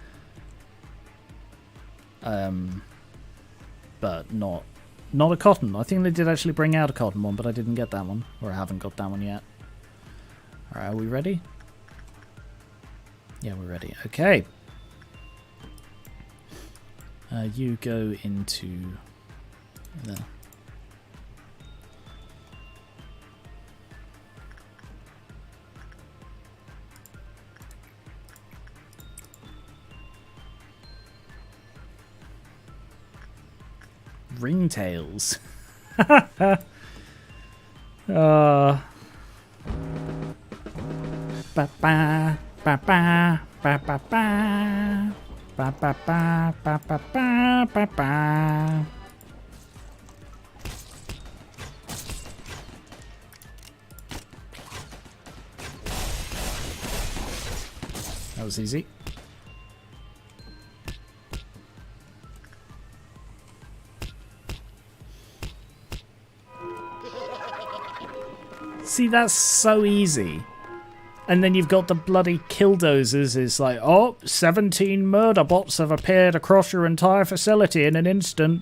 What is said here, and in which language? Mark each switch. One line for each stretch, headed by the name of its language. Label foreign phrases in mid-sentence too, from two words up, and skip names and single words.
English: But not a cotton. I think they did actually bring out a cotton one, but I didn't get that one. Or I haven't got that one yet. Alright, are we ready? Yeah, we're ready. Okay. You go into there. Ringtails. Ba ba ba ba ba ba ba ba ba ba ba ba ba ba ba. That was easy. See, that's so easy. And then you've got the bloody killdozers. It's like, oh, 17 murder bots have appeared across your entire facility in an instant.